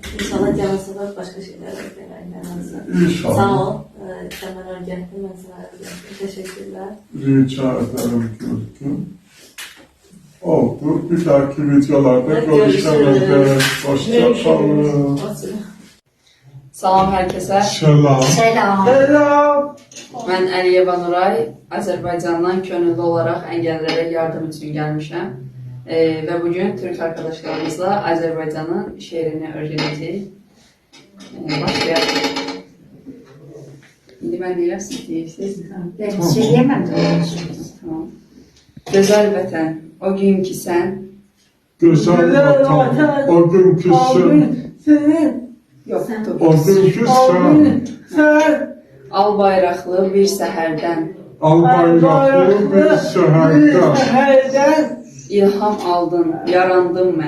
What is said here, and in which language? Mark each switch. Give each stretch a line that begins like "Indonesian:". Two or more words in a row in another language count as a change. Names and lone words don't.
Turkish: İnşallah gelmeseler başka şeyler öğrenirler. İnşallah. Sağ ol. Sen bana öğrettin, ben sana öğrettim. Teşekkürler. Rica ederim Gülgün. Oldu. Bir dahaki videolarda Evet, görüşmek üzere. görüşürüz. Hoşça kalın. Hoşça
Azerbaijani: Salam hər kəsə.
Turkish: Selam. Selam.
Azerbaijani: Mən Əliyev Nuray, Azərbaycandan könüllü olaraq əngəllərə yardım üçün gəlmişəm. Və bugün Türk arkadaşlarımızla Azərbaycanın şeirini öyrənəcəyik. Başlayaq. İndi mən deyirəm, siz deyirsiniz.
Turkish: Ben söyleyemem.
Azerbaijani: Tamam. Gözəl vətən, o gün ki sən,
Turkish: Güzel vatan. O günkü sen.
Azerbaijani: yox, dur.
Turkish: O günkü sen. Sen.
Azerbaijani: Al bayraqlı bir səhərdən,
Turkish: Al bayraklı bir seherden. Seherden.
Azerbaijani: ilham aldın, yarandım mən.